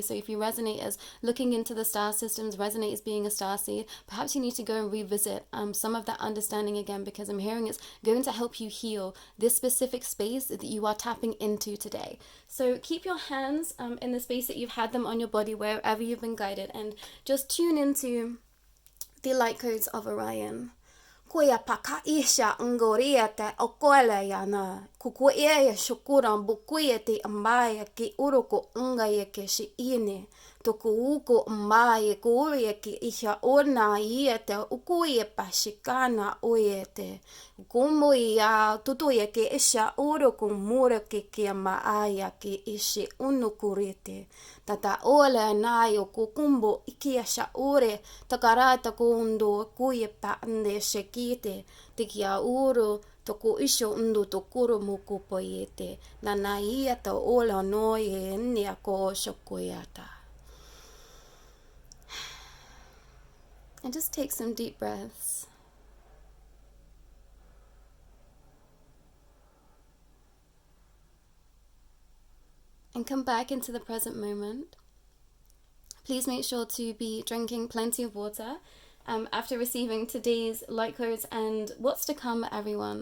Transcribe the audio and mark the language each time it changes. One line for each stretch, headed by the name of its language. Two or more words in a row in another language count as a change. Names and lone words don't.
English: So if you resonate as looking into the star systems, resonate as being a starseed, perhaps you need to go and revisit some of that understanding again, because I'm hearing it's going to help you heal this specific space that you are tapping into today. So keep your hands in the space that you've had them on your body, wherever you've been guided, and just tune into the light codes of Orion. Kuya paka isha ngoriete okoele yana kukuye shukuran bukuyeti ambaya ki uruko ungaye ke shi ine tokuuko ambaye kuye ki isha orna iete ukuye pashikana oyete kumu ya tutuye ke isha uruko mure ki amaaya ki ishi unukurite tata ole nayo kukumbo ikiasha ure takarata kundo kuye pa ande shekite tikia uru toku isho undu tokuro muku poyete na ia ta ola noye nia ko shokoyata. And just take some deep breaths. And come back into the present moment. Please make sure to be drinking plenty of water after receiving today's light codes and what's to come, everyone.